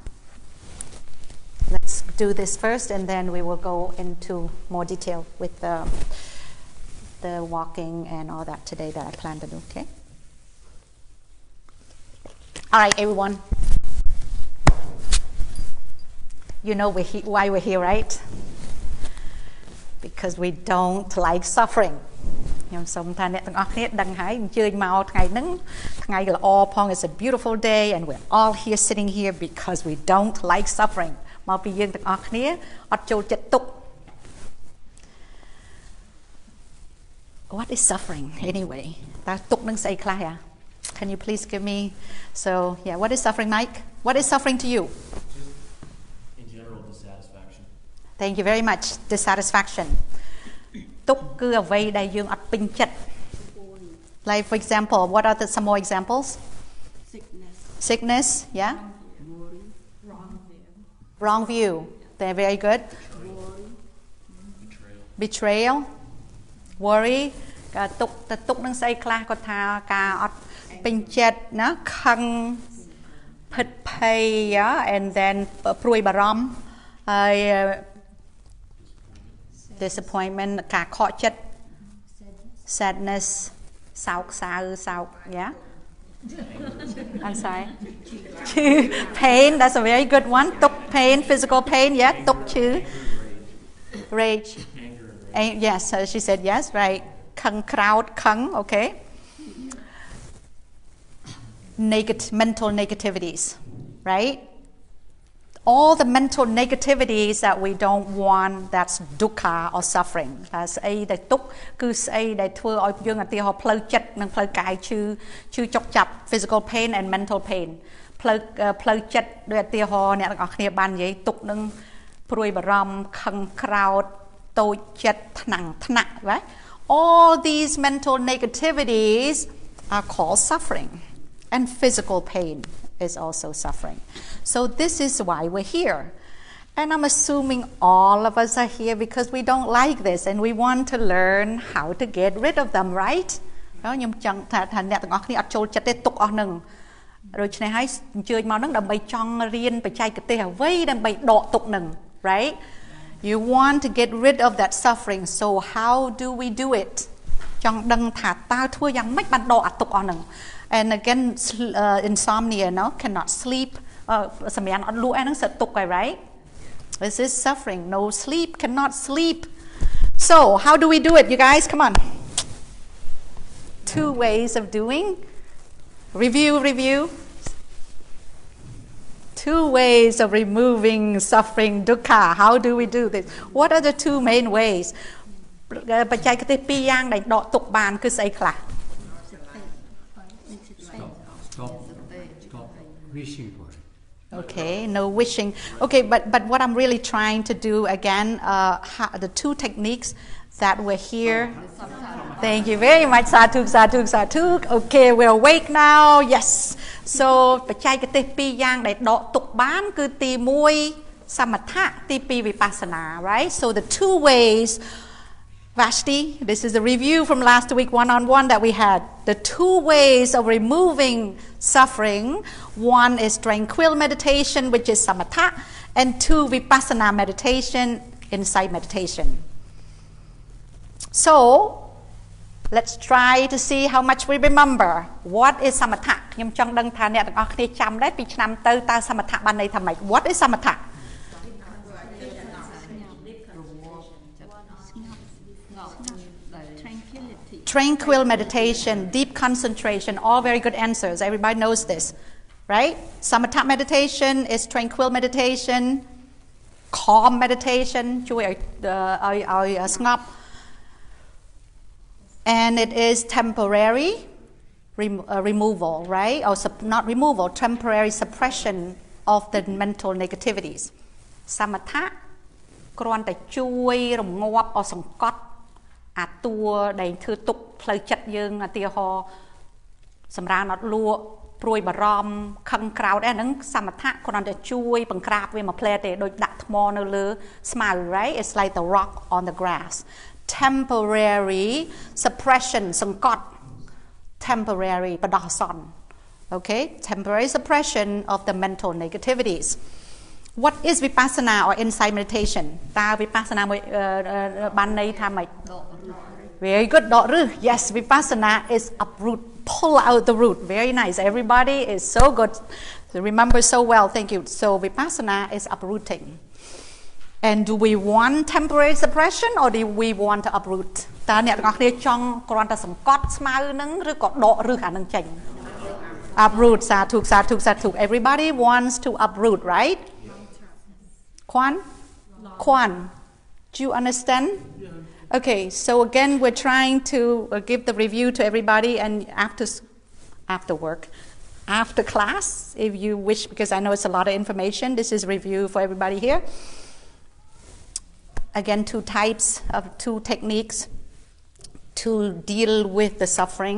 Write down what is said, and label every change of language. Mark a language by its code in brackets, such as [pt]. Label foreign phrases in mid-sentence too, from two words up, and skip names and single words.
[en] Let's do this first, and then we will go into more detail with the walking and all that today that I plan to do. Okay. All right, everyone. You know why we're here, right? Because we don't like suffering. [km] ខ្ញុំសូមថាអ្នកទាំងអស់គ្នាដឹងហើយអញ្ជើញមកថ្ងៃហ្នឹងថ្ងៃល្អផង [en] It's a beautiful day and we're all here sitting here because we don't like suffering. [km] មកពីយើងទាំងអស់គ្នាអត់ចូលចិត្តទុក្ខ [en] What is suffering anyway? [km] តើទុក្ខនឹងស្អីខ្លះ [en] Can you please give me so yeah, what is suffering, Mike? What is suffering to you? In general, dissatisfaction. Thank you very much. Dissatisfaction. [km] ទុក្ខគឺអ្វីដែលយើងអត់ពេញចិត្ត [en] Like for example, what are some more examples? Sickness, yeah? Wrong view. They're very good. Betrayal. Worry. [km] ទុក្ខនឹងស្អីខ្លះគាត់ថាការអត់ពេញចិត្តណាខឹងភិតភ័យ [en] and then [km] ព្រួយបារម្ភហើយ [en] disappointment ការខកចិត្ត sadness [km] សោកសៅសោក [en] yeah I'm sorry pain, that's a very good one ទុក្ខ pain, physical pain, yeah [km] ទុក្ខឈឺ [en] rage yes she said yes right ខឹង crowd ខឹង okay mental negativities right all the mental negativities that we don't want, that's dukkha or suffering. [km] ថាស្អីដែលទុក្ខគឺស្អីដែលធ្វើឲ្យយើងឧទាហរណ៍ផ្លូវចិត្តនិងផ្លូវកាយឈឺចុកចាប់ [en] physical pain and mental pain [km] ផ្លូវចិត្តដោយឧទាហរណ៍អ្នកទាំងអស់គ្នាបាននិយាយទុក្ខនឹងព្រួយបារម្ភខឹងក្រោធតូចចិត្តថ្នាក់ [en] right all these mental negativities are called suffering and physical pain is also suffering. So this is why we're here. And I'm assuming all of us are here because we don't like this and we want to learn how to get rid of them, right? [km] ខ្ញុំចង់ថាអ្នកទាំងអស់គ្នាអត់ចូលចិត្តទេទុកអស់នឹងដូច្នេះហើយអញ្ជើញមកនឹងដើម្បីចង់រៀនបច្ចេកទេសអ្វីដើម្បីដកទុកនឹង right? [en] You want to get rid of that suffering. So how do we do it? [km] ចង់ដឹងថាតើធ្វើយ៉ាងម៉េចបានដកអាទុកអស់នឹង [en] And again, insomnia, no, cannot sleep. Right? This is suffering. No sleep, cannot sleep. So, how do we do it, you guys? Come on. 2 ways of doing. Review. 2 ways of removing suffering, dukkha. How do we do this? What are the 2 main ways? [km] បច្ចេកទេស2យ៉ាងដែលដកទុកបានគឺស្អីខ្លះ [en] Stop wishing for it. Okay, no wishing. Okay, but what I'm really trying to do again, the 2 techniques that were here. Thank you very much. Sadhu. Okay, we're awake now. Yes. So, [km] បច្ចេកទេស2យ៉ាងដែលដកទុកបានគឺទី1សមថៈទី2វិបស្សនា right? [en] So the 2 ways Vashti, this is a review from last week one-on-one that we had. The 2 ways of removing suffering. 1 is tranquil meditation, which is samatha, and 2 vipassana meditation, insight meditation. So, let's try to see how much we remember. What is samatha? [km] ខ្ញុំចង់ដឹងថាអ្នកទាំងអស់គ្នាចាំដែរពីឆ្នាំទៅតើសមថៈបានន័យថាម៉េច [en] What is samatha? Tranquil meditation, deep concentration, all very good answers. Everybody knows this, right? Samatha meditation is tranquil meditation, calm meditation, [km] ជួយឲ្យស្ងប់ [en] and it is temporary removal, right? Or not removal, temporary suppression of the mental negativities. [km] សមថៈគ្រាន់តែជួយរងាប់អសង្កត់ អាតួដែលធ្វើទុកផ្លូវចិត្តយើងឧទាហរណ៍សម្រានអត់លក់ព្រួយបារម្ភខឹងក្រោធហ្នឹងសមថៈគ្រាន់តែជួយបង្ក្រាបវាមួយផ្លែទេដូចដាក់ថ្មថ្មនៅលើស្មៅ [en] right it's like the rock on the grass temporary suppression សង្កត់ temporary [km] បដោះអាសន្ន [en] okay temporary suppression of the mental negativities what is vipassana or insight meditation [km] តើ vipassana មួយបានន័យថាម៉េច [en] very good [km] ដករឹស [en] yes vipassana is uproot pull out the root very nice everybody is so good so remember so well thank you so vipassana is uprooting and do we want temporary suppression or do we want to uproot [km] តើអ្នកទាំងអស់គ្នាចង់គ្រាន់តែសង្កត់ស្មៅនឹងឬក៏ដករឹសអានឹងចេញ [en] uproot [km] សាធុសាធុសាធុ [en] everybody wants to uproot right Kwan do you understand okay so again we're trying to give the review to everybody and after work after class if you wish because I know it's a lot of information this is review for everybody here again two techniques to deal with the suffering